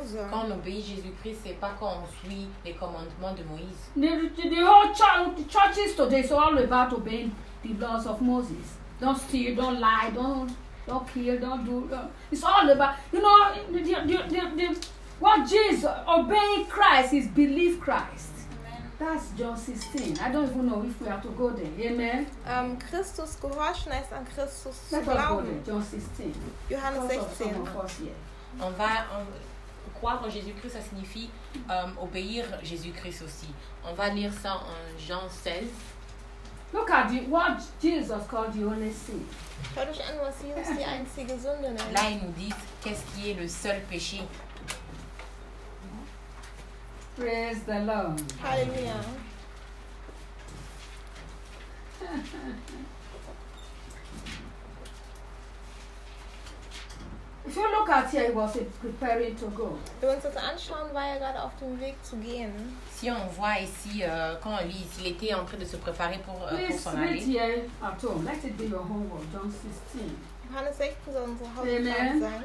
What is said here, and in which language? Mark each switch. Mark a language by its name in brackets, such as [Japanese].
[French] Quand on obéit Jésus-Christ, c'est pas quand on suit les commandements de Moïse. [English] The whole church is today is all about obeying the laws of Moses. Don't steal, don't lie, don't kill, don't do. It's all about, you know, the what Jesus obeying Christ is believe Christ. That's just his thing. I don't even know if we have to go there. Amen. [German] Christus gehorchen heißt an Christus zu glauben. [English] Just his thing. [German] Johannes 16. [French] On va croire en Jésus-Christ, ça signifie obéir Jésus-Christ aussi. On va lire ça en Jean 16. [English] Look at what Jesus called the only sin. [German] Schaut euch an, was Jesus die einzige Sünde nennt. [French] Là, il nous dit, qu'est-ce qui est le seul péché? [English] Praise the Lord. Hallelujah. If you look at here, he was preparing to go. [German] Wenn wir uns das anschauen, war er gerade auf dem Weg zu gehen. [French] Si on voit ici, quand on lit, il était en train de se préparer pour s'en aller. [English] Please read here at home. Let it be your homework, John 16. [German] Johannes 16 soll unser Hauptplan sein.